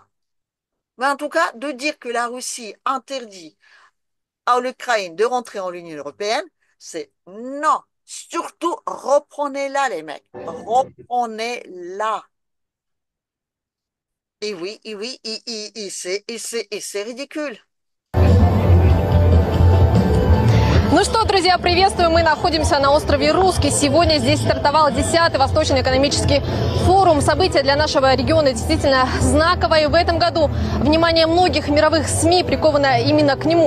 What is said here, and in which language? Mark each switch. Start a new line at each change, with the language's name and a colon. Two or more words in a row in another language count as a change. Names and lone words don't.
French: Mais en tout cas, de dire que la Russie interdit à l'Ukraine de rentrer en l'Union européenne, c'est non, Surtout, reprenez-la, les mecs. Reprenez-la. Et oui, c'est ridicule.
Russian: Ну что, друзья, приветствую. Мы находимся на острове Русский. Сегодня здесь стартовал 10-й Восточный экономический форум. Событие для нашего региона действительно знаковое. В этом году внимание многих мировых СМИ приковано именно к нему.